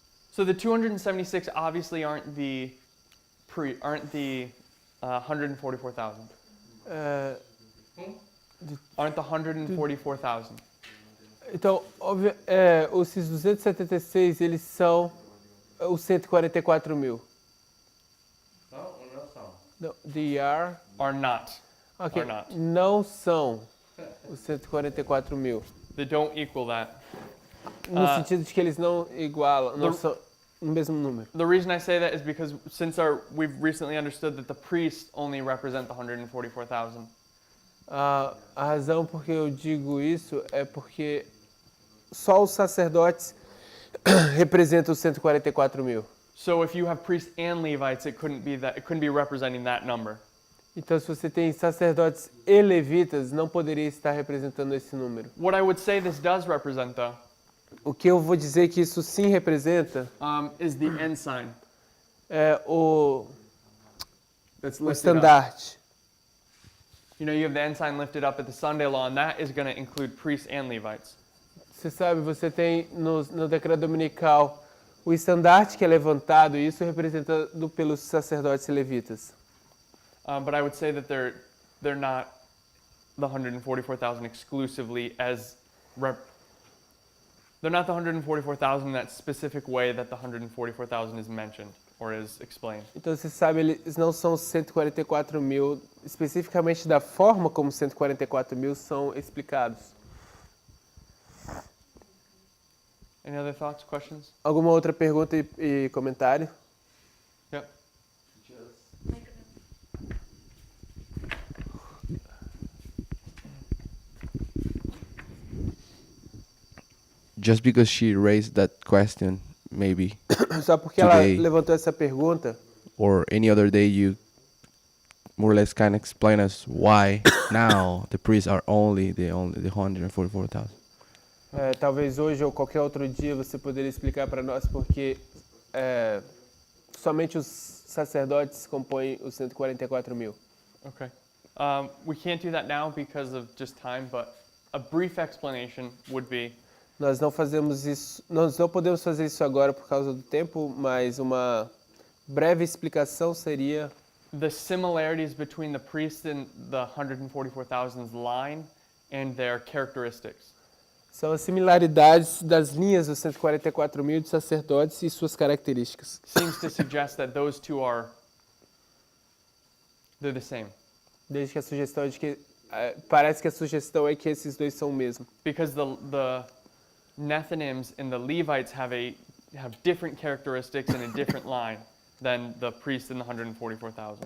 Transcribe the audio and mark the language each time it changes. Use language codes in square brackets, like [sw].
[en] So the 276 obviously aren't the 144,000. Aren't the 144,000. [pt] Então, esses 276, eles são os 144 mil. Não são. Não, [en] they are... Are not. Ok, Are not. [pt] não são os 144 mil. [en] They don't equal that. [pt] No sentido de que eles não igualam, não são o mesmo número. [en] The reason I say that is because we've recently understood that the priests only represent the 144,000. [pt] A razão por que eu digo isso é porque só os sacerdotes representam os 144 mil. [en] So if you have priests and Levites, it couldn't be representing that number. [pt] Então, se você tem sacerdotes e levitas, não poderia estar representando esse número. [en] What I would say this does represent, though, [pt] O que eu vou dizer que isso sim representa [en] is the ensign. [pt] é o [en] That's lifted up. [pt] estandarte. [en] You know, you have the ensign lifted up at the Sunday law, and that is going to include priests and Levites. [pt] Você sabe, você tem no decreto dominical o estandarte que é levantado, e isso é representado pelos sacerdotes e levitas. [en] But I would say that they're not the 144,000 exclusively they're not the 144,000 in that specific way that the 144,000 is mentioned. or is explained. [pt] Então você sabe, eles não são 144 mil, especificamente da forma como 144 mil são explicados. [en] Any other thoughts, questions? [pt] Alguma outra pergunta e comentário? [en] Yep. Just because she raised that question, maybe, [pt] Só porque ela [en] Today. [pt] levantou essa pergunta, [en] or any other day, you more or less kind of explain us why now the priests are only the 144,000. [pt] talvez hoje ou qualquer outro dia você poderia explicar para nós porque somente os sacerdotes compõem os 144 mil. [en] Okay. We can't do that now because of just time, but a brief explanation would be [pt] Nós não podemos fazer isso agora por causa do tempo, mas uma breve explicação seria [en] the similarities between the priests in the 144,000's line and their characteristics. [pt] são as similaridades das linhas dos 144 mil de sacerdotes e suas características. [en] Seems to suggest that those two they're the same. [pt] Desde que a sugestão é de que parece que a sugestão é que esses dois são o mesmo. [en] Because the Nethinims and the Levites have different characteristics and a different line than the priests in the 144,000.